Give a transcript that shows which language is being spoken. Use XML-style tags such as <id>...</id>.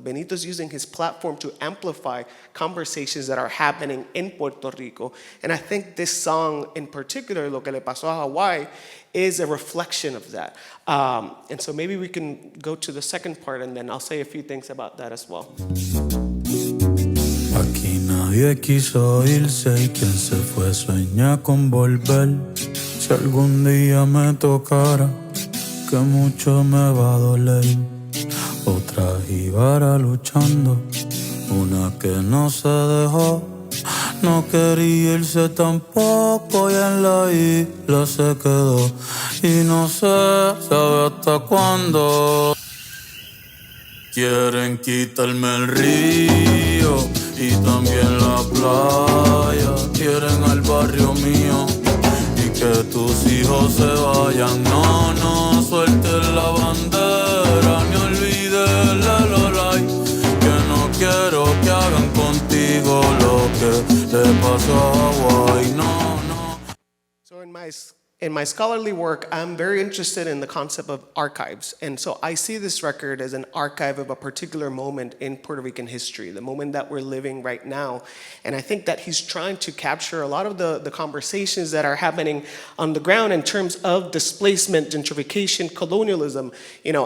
<en>Benito is using his platform to amplify conversations that are happening in Puerto Rico. And I think this song in particular, Lo que le pasó a Hawaii, is a reflection of that. And so maybe we can go to the second part, and then I'll say a few things about that as well.</en> <es>Aquí nadie quiso irse y quien se fue sueña con volver. Si algún día me tocara, que mucho me va a doler. Otra jíbara luchando, una que no se dejó. No quería irse tampoco y en la isla se quedó. Y no se sabe hasta cuándo. Quieren quitarme el río y también la playa. Quieren al barrio mío y que tus hijos se vayan. No, no sueltes la bandera ni olvides la lolay, que no quiero que hagan contigo lo que le pasó a Hawaii. No, no.</es> <en>So in my scholarly work, I'm very interested in the concept of archives. And so I see this record as an archive of a particular moment in Puerto Rican history, the moment that we're living right now. And I think that he's trying to capture a lot of the conversations that are happening on the ground in terms of displacement, gentrification, colonialism, you know.</en>